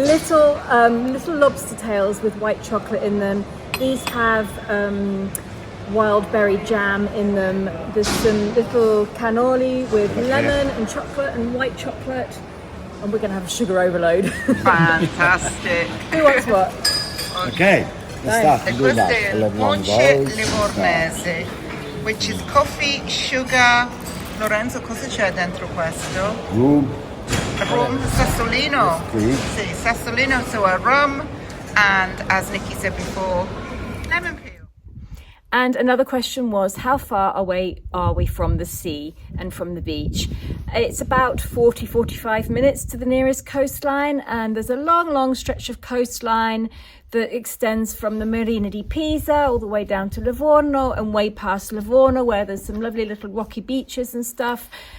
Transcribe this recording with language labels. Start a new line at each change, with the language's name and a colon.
English: Little lobster tails with white chocolate in them. These have wild berry jam in them. There's some little cannoli with lemon and chocolate and white chocolate. And we're going to have a sugar overload. Fantastic. Who wants what? Ok,
Italian: E questo è il ponce livornese,
English: which is coffee, sugar.
Italian: Lorenzo, cosa c'è dentro questo? Rum. Rum sassolino. Sì.
English: Sì, sassolino, so a rum, and as Nicki said before, lemon peel. And another question was, how far away are we from the sea and from the beach? It's about 45 minutes to the nearest coastline, and there's a long stretch of coastline that extends from the Marina di Pisa all the way down to Livorno and way past Livorno, where there's some lovely little rocky beaches and stuff.